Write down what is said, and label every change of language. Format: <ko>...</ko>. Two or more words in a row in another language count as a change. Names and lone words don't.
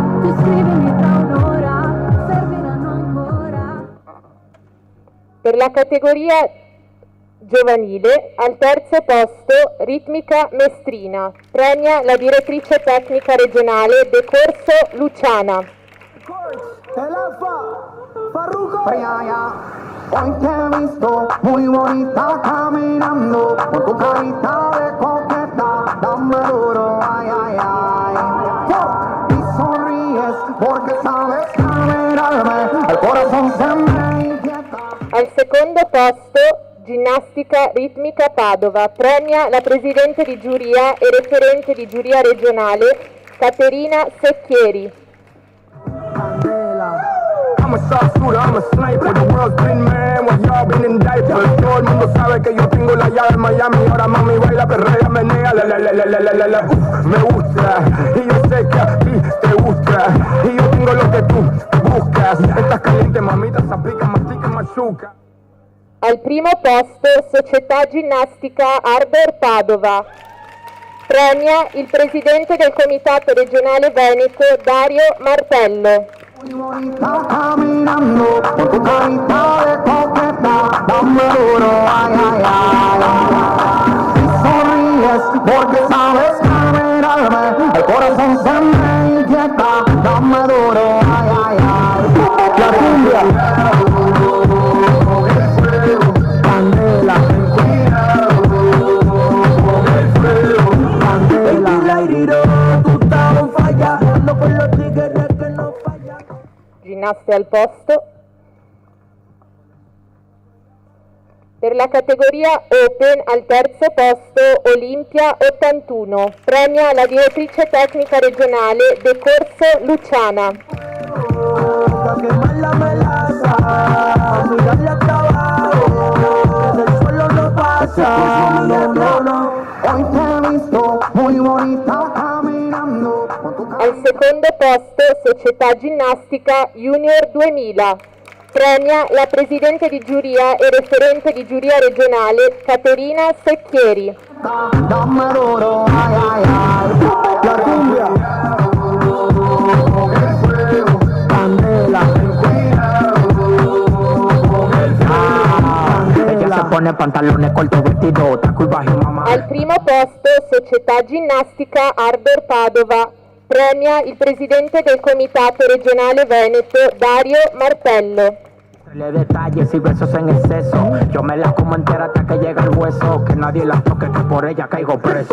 <it>Tu scrivimi tra un'ora, serviranno ancora. Per la categoria giovanile, al terzo posto Ritmica Mestrina, premia la direttrice tecnica regionale decorso Luciana.</it> <es>Hoy te he visto muy bonita caminando, con tu carita de coqueta, dame duro, ay, ay, ay. Y sonríes porque sabes caminarme, el corazón se me inquieta.</es> <it>Al secondo posto Ginnastica Ritmica Padova, premia la presidente di giuria e referente di giuria regionale Caterina Secchieri.</it> <en>I'm a soft shooter, I'm a sniper, the world's been man, while y'all been in diapers.</en> <es>Todo el mundo sabe que yo tengo la llave en Miami, ahora mami baila, perrea, menea, la. Me gusta, y yo sé que a ti te gusta, y yo tengo lo que tú buscas. Estás caliente, mamita, se aplica, mastica, machuca.</es> <it>Al primo posto Società Ginnastica Ardor Padova, premia il presidente del Comitato regionale Veneto Dario Martello.</it> <es>Muy bonita caminando, con tu carita de coqueta, dame duro, ay, ay, ay. Si sonríes porque sabes caminarme, el corazón se me inquieta, dame duro, ay, ay, ay. La cumbia, candela, candela. Tú estás</es> <en>on fire,</en> <es>ando con los tigres que no fallan.</es> <it>Ginnaste al posto. Per la categoria Open al terzo posto Olimpia 81, premia la direttrice tecnica regionale decorso Luciana. Al secondo posto Società Ginnastica Junior 2000, premia la presidente di giuria e referente di giuria regionale Caterina Secchieri.</it> <es>Dame duro, ay, ay, ay. La cumbia, candela, ella se pone pantalones cortos, vestido, taco y bajo, mamá.</es> <it>Al primo posto Società Ginnastica Ardor Padova, premia il presidente del Comitato regionale Veneto Dario Martello.</it> <es>Le detalles y besos en exceso, yo me la como entera hasta que llega el hueso, que nadie la toque, que por ella caigo preso.</es>